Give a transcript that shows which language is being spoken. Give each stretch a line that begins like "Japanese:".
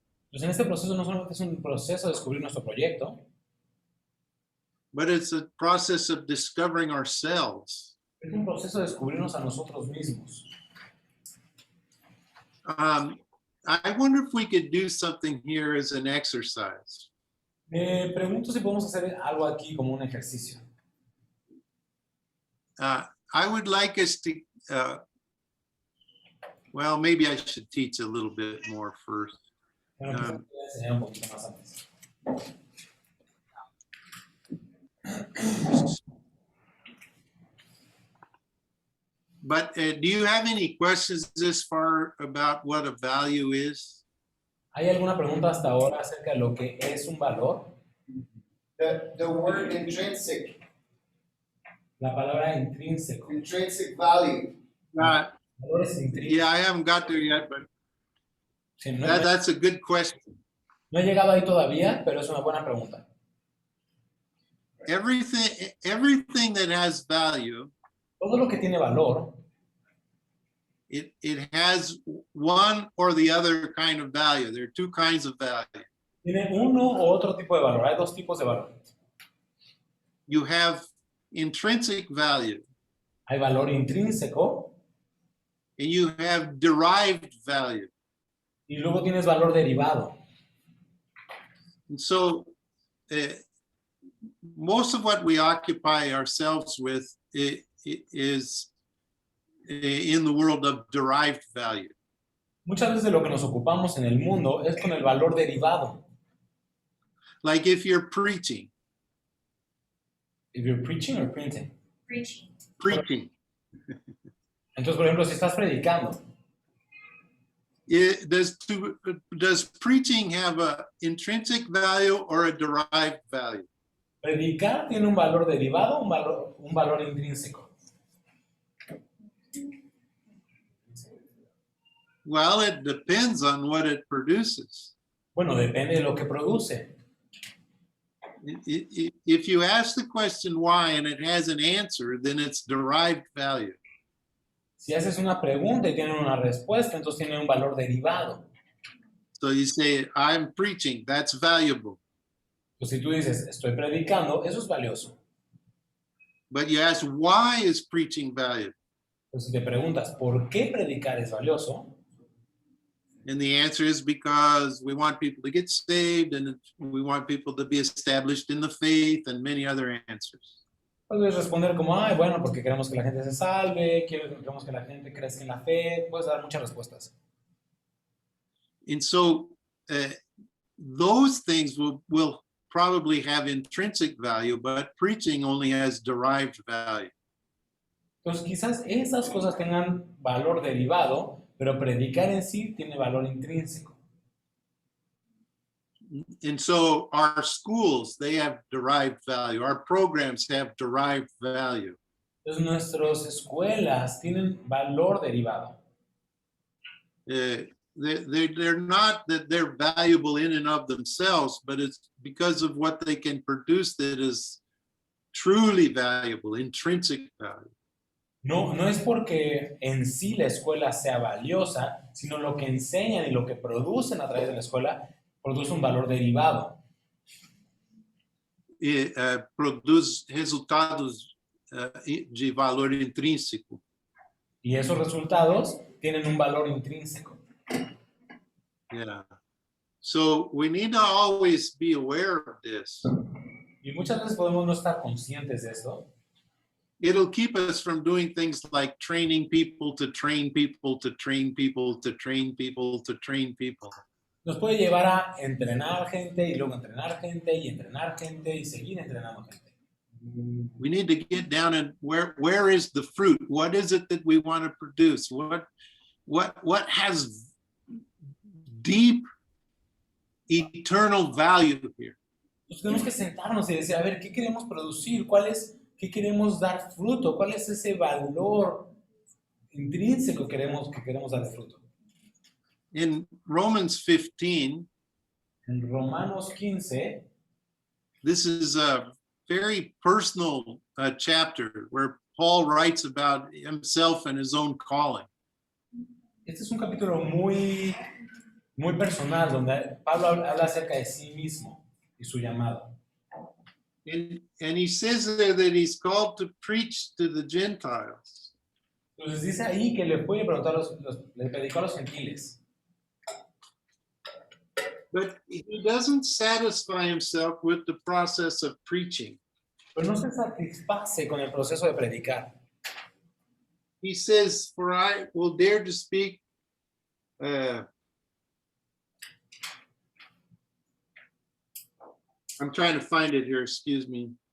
Spanish: Pues en este proceso no solamente es un proceso de descubrir nuestro proyecto,
English: but it's a process of discovering ourselves.
Spanish: es un proceso de descubrirnos a nosotros mismos.
English: I wonder if we could do something here as an exercise.
Spanish: Me pregunto si podemos hacer algo aquí como un ejercicio.
English: I would like us to, well, maybe I should teach a little bit more first.
Spanish: Bueno, quizás voy a enseñar un poquito más antes.
English: But do you have any questions this far about what a value is?
Spanish: ¿Hay alguna pregunta hasta ahora acerca de lo que es un valor?
English: The word intrinsic,
Spanish: La palabra intrínseco.
English: intrinsic value.
Spanish: Valores intrínsecos.
English: Yeah, I haven't got there yet, but
Spanish: Sí, no,
English: that's a good question.
Spanish: no he llegado ahí todavía, pero es una buena pregunta.
English: Everything that has value,
Spanish: Todo lo que tiene valor,
English: it has one or the other kind of value. There are two kinds of value.
Spanish: tiene uno u otro tipo de valor. Hay dos tipos de valor.
English: You have intrinsic value
Spanish: Hay valor intrínseco
English: and you have derived value.
Spanish: y luego tienes valor derivado.
English: And so most of what we occupy ourselves with is in the world of derived value.
Spanish: Muchas veces de lo que nos ocupamos en el mundo es con el valor derivado.
English: Like if you're preaching, If you're preaching or printing. preaching,
Spanish: Entonces, por ejemplo, si estás predicando,
English: Does preaching have a intrinsic value or a derived value?
Spanish: ¿Predicar tiene un valor derivado o un valor intrínseco?
English: Well, it depends on what it produces.
Spanish: Bueno, depende de lo que produce.
English: If you ask the question why and it has an answer, then it's derived value.
Spanish: Si haces una pregunta y tiene una respuesta, entonces tiene un valor derivado.
English: So you say, I'm preaching, that's valuable.
Spanish: Pues si tú dices, estoy predicando, eso es valioso.
English: But you ask, why is preaching valuable?
Spanish: Pues si te preguntas, ¿por qué predicar es valioso?
English: And the answer is because we want people to get saved and we want people to be established in the faith and many other answers.
Spanish: Puedes responder como, ay, bueno, porque queremos que la gente se salve, queremos que la gente crezca en la fe. Puedes dar muchas respuestas.
English: And so those things will probably have intrinsic value, but preaching only has derived value.
Spanish: Entonces quizás esas cosas tengan valor derivado, pero predicar en sí tiene valor intrínseco.
English: And so our schools, they have derived value. Our programs have derived value.
Spanish: Entonces nuestras escuelas tienen valor derivado.
English: They're not that they're valuable in and of themselves, but it's because of what they can produce that is truly valuable, intrinsic value.
Spanish: No es porque en sí la escuela sea valiosa, sino lo que enseñan y lo que producen a través de la escuela produce un valor derivado. Produz resultados de valor intrínseco. Y esos resultados tienen un valor intrínseco.
English: Yeah. So we need to always be aware of this.
Spanish: Y muchas veces podemos no estar conscientes de esto.
English: It'll keep us from doing things like training people to train people to train people to train people to train people.
Spanish: Nos puede llevar a entrenar gente y luego entrenar gente y entrenar gente y seguir entrenando gente.
English: We need to get down and where is the fruit? What is it that we want to produce? What has deep eternal value here?
Spanish: Entonces tenemos que sentarnos y decir, a ver, ¿qué queremos producir? ¿Qué queremos dar fruto? ¿Cuál es ese valor intrínseco que queremos dar fruto?
English: In Romans 15,
Spanish: En Romanos 15,
English: this is a very personal chapter where Paul writes about himself and his own calling.
Spanish: este es un capítulo muy personal, donde Pablo habla acerca de sí mismo y su llamado.
English: And he says there that he's called to preach to the Gentiles.
Spanish: Entonces dice ahí que le puede preguntar le predicó a los gentiles.
English: But he doesn't satisfy himself with the process of preaching.
Spanish: Pero no se satisface con el proceso de predicar.
English: He says, for I will dare to speak I'm trying to find it here, excuse me.